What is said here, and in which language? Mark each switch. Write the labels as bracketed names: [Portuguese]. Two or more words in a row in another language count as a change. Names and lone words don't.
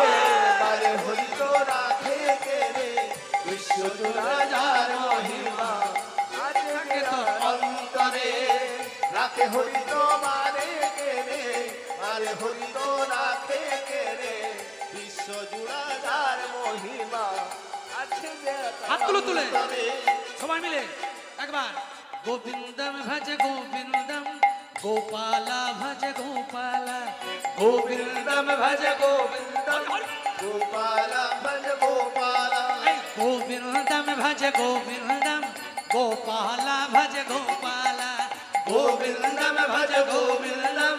[Bangla] মারে হরি তো রাখে কে রে, বিশ্ব জোড়া যার মহিমা, আছে তার অন্তরে। রাখে হরি তো মারে কে রে, মারে হরি তো রাখে কে রে, বিশ্ব জোড়া যার মহিমা, আছে হাত তুলে তুলে সবাই মিলে একবার [Sanskrit] गोविंदम भज गोविंदम गोपाला भज गोपाला गोविंदम भज गोविंदम गोपाला भज गोपाला गोविंदम भज गोविंदम गोपाला भज गोपाला गोविंदम भज गोविंदम